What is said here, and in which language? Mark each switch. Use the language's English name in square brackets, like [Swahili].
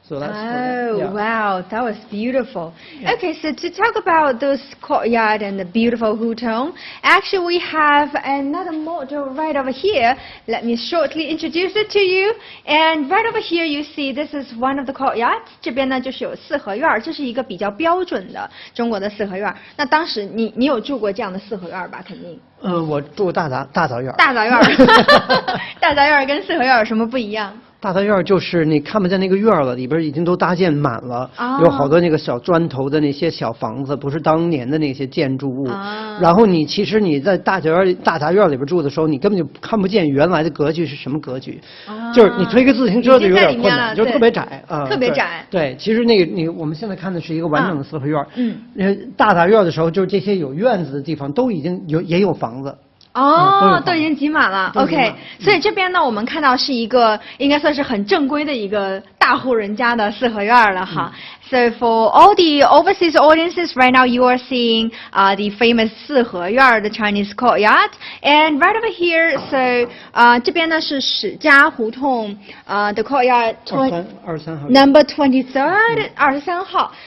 [English] So that's wow, that was beautiful. Okay, so to talk about those courtyard and the beautiful hutong, actually we have another model right over here. Let me shortly introduce it to you. And right over here you see this is one of the courtyards. [Chinese] 这边呢就是有四合院，这是一个比较标准的中国的四合院。那当时你有住过这样的四合院吧？肯定。我住大杂院。大杂院，大杂院跟四合院有什么不一样？大杂院就是你看不见那个院了，里边已经都搭建满了，有好多那个小砖头的那些小房子，不是当年的那些建筑物。然后其实你在大杂院里边住的时候，你根本就看不见原来的格局是什么格局，就是你推个自行车就有点困难，就特别窄啊，特别窄。对，其实我们现在看的是一个完整的四合院。大杂院的时候，就是这些有院子的地方都已经也有房子。都已经挤满了。 OK， 所以这边呢，我们看到是一个应该算是很正规的一个大户人家的四合院了哈。 [English] So for all the overseas audiences right now, you are seeing the famous 四合院 the Chinese courtyard, and right over here, so [Chinese] 这边呢是史家胡同 [English] the courtyard [Chinese] 23号 [English] number 23 [Chinese] 23号。